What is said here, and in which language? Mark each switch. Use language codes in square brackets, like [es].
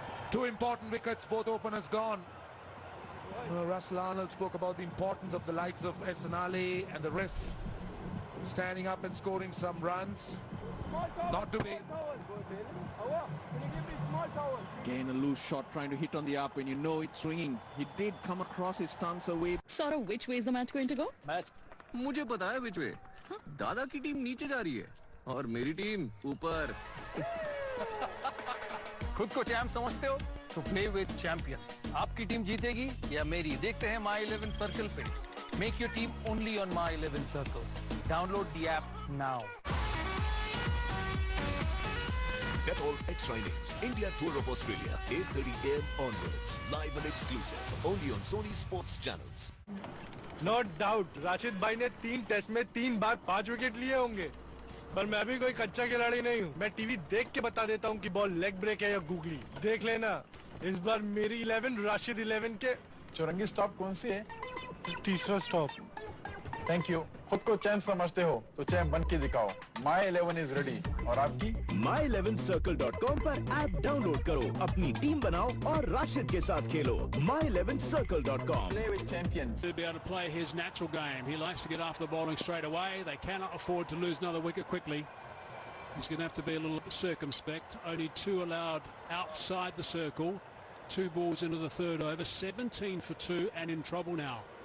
[en] 2 important wickets, both openers gone. Russell Arnold spoke about the importance of the likes of Esanali and the rest standing up and scoring some runs. Not to be. Again, a loose shot trying to hit on the up when you know it's swinging. He did come across his stance away. Sort of which way is the match going to go? [hi] Match मुझे पता है [en] Which way. [hi] दादा की team नीचे जा रही है और मेरी टीम ऊपर। खुद को चैंप समझते हो तो [en] Play with champions. [hi] आपकी टीम जीतेगी या मेरी, देखते हैं माई 11 सर्कल पे। [en] Make your team only on my 11 circle. Download the app now. Get all extra innings. India Tour of Australia, 8:30 AM onwards. Live and exclusive. Only on Sony Sports channels. [hi] No doubt Rashid भाई ने 3 test में 3 बार 5 wicket लिए होंगे, पर मैं भी कोई कच्चा खिलाड़ी नहीं हूँ। मैं टीवी देख के बता देता हूँ कि बॉल लेग ब्रेक है या गूगली। देख लेना, इस बार मेरी 11 राशिद 11 के। चौरंगी स्टॉप कौन सी है? तीसरा स्टॉप। [en] Thank you. [hi] खुद को चैंप समझते हो तो चैंप बन के दिखाओ। [en] My 11 is ready. [hi] और आपकी? my11circle.com पर ऐप डाउनलोड करो, अपनी टीम बनाओ और राशिद के साथ खेलो। [en] my11circle.com। Play with champions. To be able to play his natural game. He likes to get after the bowling straight away. They cannot afford to lose another wicket quickly. He's going to have to be a little circumspect. Only 2 allowed outside the circle. 2 balls into the third over. 17 for 2 and in trouble now.